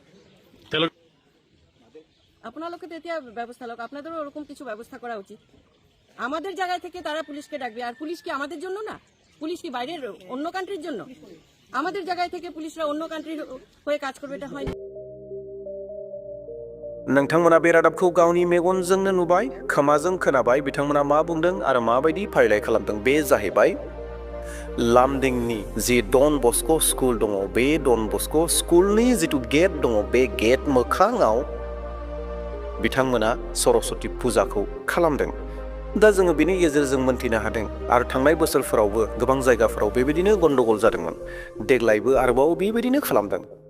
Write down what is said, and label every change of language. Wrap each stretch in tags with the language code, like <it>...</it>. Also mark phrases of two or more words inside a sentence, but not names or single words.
<bn>আপনাদেরকে তো এটা ব্যবস্থা লোক আপনাদেরও ওরকম কিছু ব্যবস্থা করা উচিত আমাদের জায়গা থেকে তারা পুলিশকে ডাকবে আর পুলিশ কি আমাদের জন্য না পুলিশ কি বাইরের অন্য কান্ট্রির জন্য আমাদের জায়গা থেকে পুলিশরা অন্য কান্ট্রির হয়ে কাজ করবে এটা হয় না</bn> <brx>नोंथांमोना बे रादाबखौ गावनि मेगनजोंनो नुबाय खोमाजों खोनाबाय बिथांमोना मा बुंदों आरो माबायदि फारिलाइ खालामदों बे जाहैबाय लामदिंनि जि डन बस्को स्कुल दङ बे डन बस्को स्कुलनि जितु गेट दङ बे गेट मोखाङाव बिथांमोना सरस्वती फुजाखौ खालामदों दा जोङो बेनि गेजेरजों मोनथिनो हादों आरो थांनाय बोसोरफोरावबो गोबां जायगाफोराव बेबायदिनो गन्डगल जादोंमोन देग्लायबो आरोबाव बेबायदिनो खालामदों</brx>